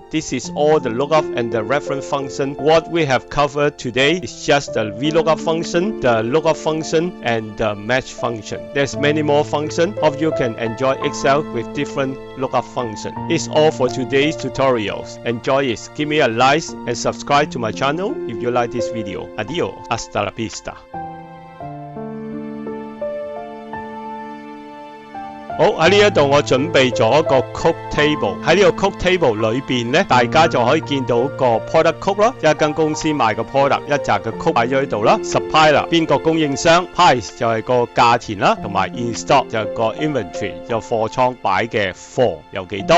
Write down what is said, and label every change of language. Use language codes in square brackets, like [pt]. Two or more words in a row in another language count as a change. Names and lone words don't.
[en] This is all the lookup and the reference function. What we have covered today is just the Vlookup function, the lookup function, and the match function. There's many more functions. Hope you can enjoy Excel with different lookup functions. It's all for today's tutorials. Enjoy it. Give me a like and subscribe to my channel if you like this video. [es] Adios. Hasta la vista. [yue] 好，喺呢一度我準備咗一個 [en] code table。 [yue] 喺呢個 [en] code table [yue] 裏邊咧，大家就可以見到個 [en] product code [yue] 啦，一間公司賣嘅 product 一紮嘅 code 擺咗喺度啦。supplier 邊個供應商 ，price 就係個價錢啦，同埋 [en] in stock [yue] 就係個 inventory 就貨倉擺嘅貨有幾多。